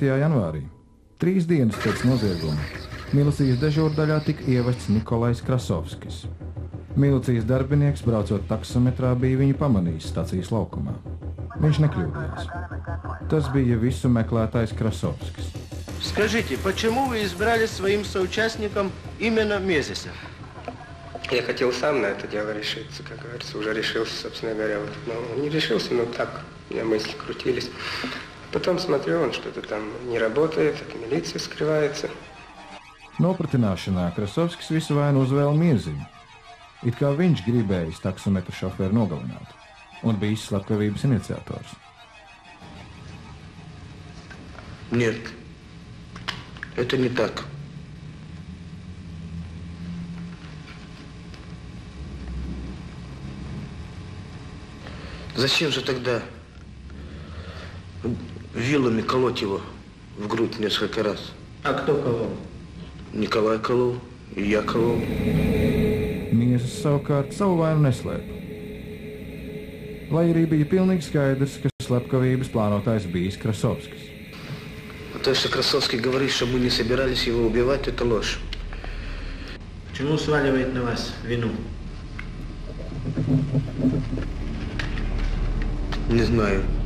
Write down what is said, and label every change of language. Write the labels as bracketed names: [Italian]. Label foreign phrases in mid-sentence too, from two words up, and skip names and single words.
[Latvian] janvārī, 3 dienas pēc nozieguma, milicijas dežūrdaļā tika ievests Nikolais Krasovskis. Milicijas darbinieks, braucot taksometrā, bija viņu pamanījis stacijas laukumā. Viņš nekļūdījās. Tas bija visu meklētājs Krasovskis. [Russian] Скажите, почему вы избрали своим соучастником именно Мезиса? Я хотел сам на это дело решиться, как говорится, уже решился, собственно говоря. Вот, но не решился, но так, у меня мысли крутились. Потом смотрю, он что-то там не работает, от милиции скрывается. [Latvian] Nopratināšanā Krasovskis visu vainu uzvēla Mieziņu. It kā viņš gribējis taksometru šoferu nogalināt un bijis slepkavības iniciators. [Russian] Нет, это не так. Зачем же тогда вилами колоть его в грудь несколько раз? А кто колол? Николай колол, и я колол. [Latvian] Miezis savukārt savu vainu neslēpa. Lai arī bija pilnīgi skaidrs, ka slepkavības plānotājs bijis Krasovskis. [Russian] То, что Красовский говорит, что мы не собирались его убивать, это ложь. Почему сваливает на вас вину? Не знаю.